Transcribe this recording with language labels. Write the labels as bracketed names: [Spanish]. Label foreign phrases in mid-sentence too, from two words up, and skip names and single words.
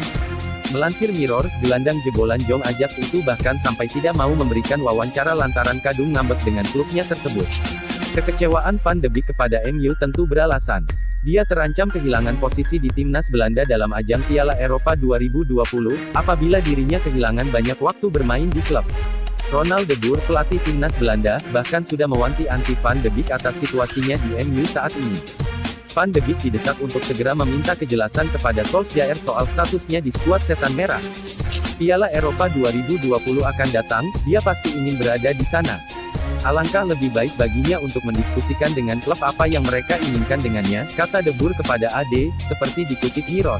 [Indonesian] Melansir Mirror, gelandang jebolan Jong Ajax itu bahkan sampai tidak mau memberikan wawancara lantaran kadung ngambek dengan klubnya tersebut. Kekecewaan Van de Beek kepada MU tentu beralasan. Dia terancam kehilangan posisi di timnas Belanda dalam ajang Piala Eropa 2020, apabila dirinya kehilangan banyak waktu bermain di klub. Ronald de Boer, pelatih timnas Belanda, bahkan sudah mewanti-wanti Van de Beek atas situasinya di MU saat ini. Van de Beek didesak untuk segera meminta kejelasan kepada Solskjaer soal statusnya di skuad Setan Merah. Piala Eropa 2020 akan datang, dia pasti ingin berada di sana. Alangkah lebih baik baginya untuk mendiskusikan dengan klub apa yang mereka inginkan dengannya, kata de Boer kepada AD, seperti dikutip Mirror.